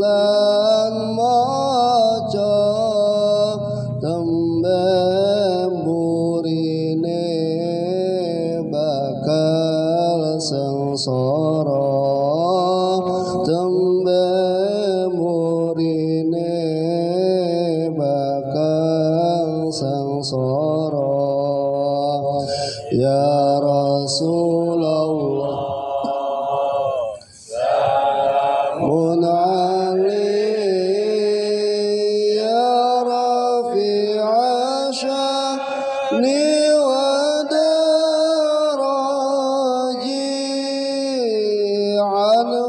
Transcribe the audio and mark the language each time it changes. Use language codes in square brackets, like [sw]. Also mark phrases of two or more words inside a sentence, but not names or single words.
[jv] lan maca tembe burine bakal sengsara tembe burine bakal sengsara [ar] ya Rasulullah salamun alaihi ya rafi'a sya'ni wa daraji'an